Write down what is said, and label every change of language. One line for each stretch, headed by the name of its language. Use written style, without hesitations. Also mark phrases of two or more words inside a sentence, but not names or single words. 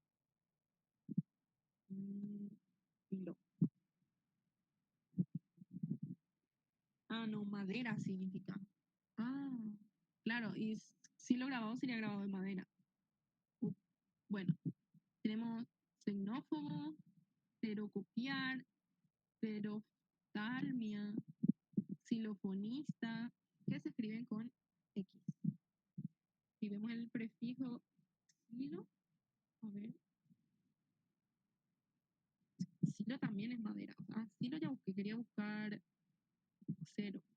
Spanish: Hilo. Ah, no, madera significa. Ah, claro, y si lo grabado sería grabado de madera. Bueno, tenemos xenófobo, xerocopiar, xeroftalmia, xilofonista, que se escriben con X. Si vemos el prefijo silo, a ver, silo también es madera. Silo ya busqué, quería buscar cero.